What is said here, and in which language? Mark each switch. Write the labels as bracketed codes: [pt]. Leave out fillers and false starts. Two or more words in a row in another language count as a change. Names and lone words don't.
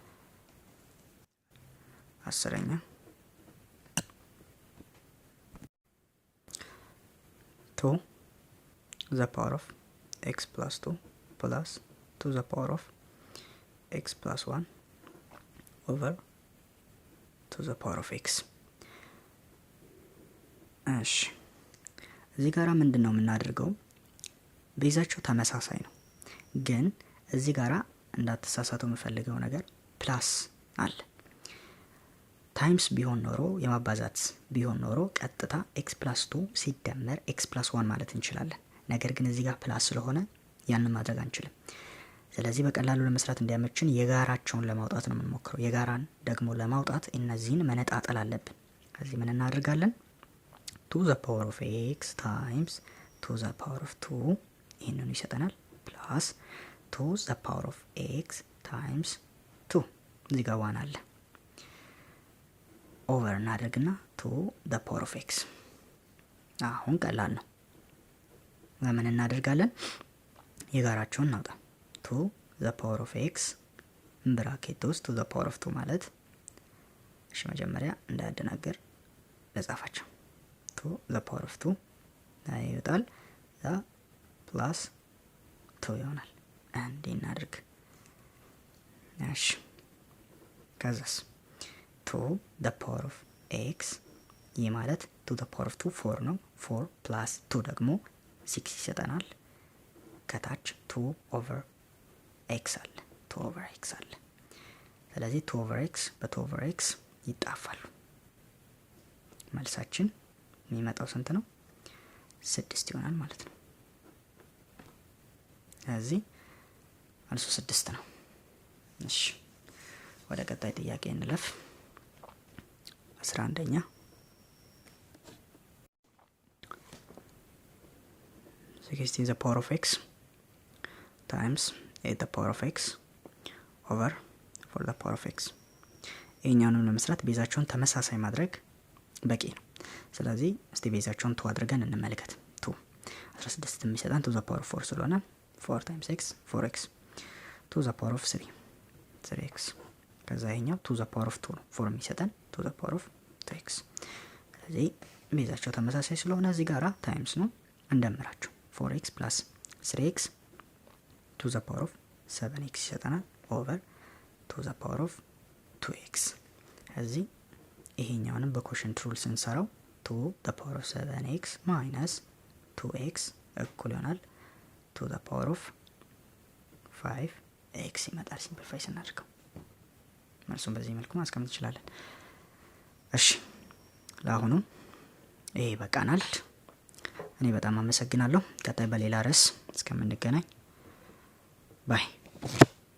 [am] 10ኛ [en] 2 the power of x [am] plus 2 plus 2 the power of x plus 1 over 2 the power of x። እሺ እዚህ ጋራ ምንድነው የምናደርገው? ቤዛቸው ተመሳሳይ ነው፣ ግን እዚህ ጋራ እንዳትሳሳተው የምፈልገው ነገር ፕላስ አለ። ታይምስ ቢሆን ኖሮ የማባዛት ቢሆን ኖሮ ቀጥታ [en] x plus 2 [am] ሲደመር [en] x plus 1 [am] ማለት እንችላለን። ነገር ግን እዚህ ጋር ፕላስ ስለሆነ ያንን ማድረግ አንችልም። ስለዚህ በቀላሉ ለመስራት እንዲያመችን የጋራቸውን ለማውጣት ነው የምንሞክረው። የጋራን ደግሞ ለማውጣት እነዚህን መነጣጠል አለብን። ከዚህ ምን እናደርጋለን? [en] 2 the power of x [am] ታይምስ [en] 2 the power of 2 [am] ይህንኑ ይሰጠናል። ፕላስ [en] 2 the power of x [am] ታይምስ 2 እዚህ ጋር 1 አለ። ኦቨር እናደርግና [en] 2 the power of x [am] አሁን ቀላል ነው። ለምን እናደርጋለን? የጋራቸውን እናውጣ። [en] 2 the power of x [am] ብራኬት ውስጥ [en] 2 the power of 2 [am] ማለት እሺ፣ መጀመሪያ እንዳያደናገር ለጻፋቸው [en] 2 the power of 2 [am] ላይ ይወጣል። ዛ ፕላስ 2 ይሆናል። አንዴ እናድርግ። እሺ፣ ከዛስ [en] 2 the power of x [am] ይህ ማለት [en] 2 the power of 2 [am] 4 ነው። 4 ፕላስ 2 ደግሞ 6 ይሰጠናል። ከታች [en] 2 over x [am] አለ። [en] 2 over x [am] አለ። ስለዚህ [en] 2 over x [am] በ2 over x ይጣፋሉ። መልሳችን የሚመጣው ስንት ነው? 6 ይሆናል ማለት ነው። ስለዚህ መልሱ 6 ነው። እሺ፣ ወደ ቀጣይ ጥያቄ እንለፍ። 11ኛ [en] 16 the power of x [am] times 8 the power of x over 4 the power of x ይሄኛውንም ለመስራት ቤዛቸውን ተመሳሳይ ማድረግ በቂ ነው። ስለዚህ እስቲ ቤዛቸውን 2 አድርገን እንመልከት። 2 16 የሚሰጠን [en] 2 the power of 4 [am] ስለሆነ [en] 4 times x 4x 2 the power of [am] 3 3x ከዛ ይሄኛው [en] 2 the power of 2 [am] ነው። 4 የሚሰጠን [en] 2 the power of 3x። [am] ስለዚህ ቤዛቸው ተመሳሳይ ስለሆነ እዚህ ጋራ ታይምስ ነው እንደምራቸው [en] 4x plus 3x 2 the power of 7x [am] ይሰጠናል [en] over 2 the power of 2x። [am] እዚህ ይሄኛውንም በኮሽንት ሩል ስንሰራው [en] 2 the power of 7x minus 2x [am] እኩል ይሆናል [en] 2 the power of [am] 5x ይመጣል። ሲምፕሊፋይ ስናደርገው መልሱን በዚህ መልኩ ማስቀመጥ እንችላለን። እሺ፣ ለአሁኑ ይሄ በቃናል። እኔ በጣም አመሰግናለሁ። ቀጣይ በሌላ ርዕስ እስከምንገናኝ ባይ